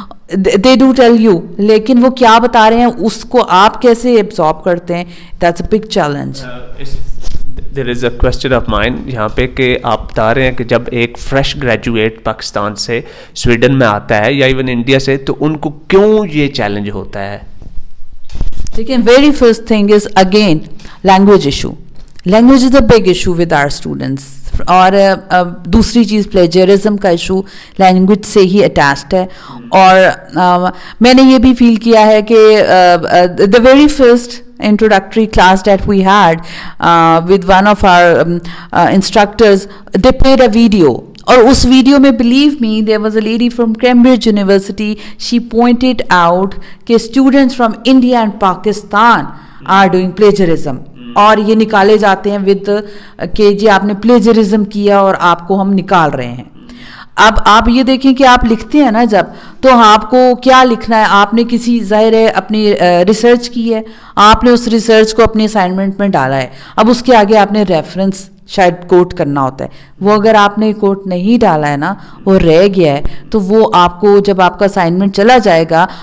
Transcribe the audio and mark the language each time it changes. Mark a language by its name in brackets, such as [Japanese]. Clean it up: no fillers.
[English] they do tell you, [Urdu] لیکن وہ کیا بتا رہے ہیں اس کو آپ کیسے ایبزارب کرتے ہیں, [English] that's a big challenge. There is a question of mine [Urdu] یہاں پہ کہ آپ بتا رہے ہیں کہ جب ایک فریش گریجویٹ پاکستان سے سویڈن میں آتا ہے یا ایون انڈیا سے تو ان کو کیوں یہ چیلنج ہوتا ہے؟ [English] دیکھیں very first thing is again language issue. Language is a big issue with our students. [Urdu] اور دوسری چیز پلیجرزم کا ایشو لینگویج سے ہی اٹیچڈ ہے. اور میں نے یہ بھی فیل کیا ہے کہ [English] The very first introductory class that we had with one of our instructors, they played a video. [Urdu] اور اس ویڈیو میں [English] believe me there was a lady from Cambridge University, she pointed out کہ students from India and Pakistan are doing plagiarism. [Urdu] اور یہ نکالے جاتے ہیں with کہ جی آپ نے پلیجرزم کیا اور آپ کو ہم نکال رہے ہیں. اب آپ یہ دیکھیں کہ آپ لکھتے ہیں نا جب, تو آپ کو کیا لکھنا ہے, آپ نے کسی ظاہر ہے اپنی ریسرچ کی ہے, آپ نے اس ریسرچ کو اپنی اسائنمنٹ میں ڈالا ہے, اب اس کے آگے آپ نے ریفرنس شاید کوٹ کرنا ہوتا ہے, وہ اگر آپ نے کوٹ نہیں ڈالا ہے نا, وہ رہ گیا ہے, تو وہ آپ کو جب آپ کا اسائنمنٹ چلا جائے گا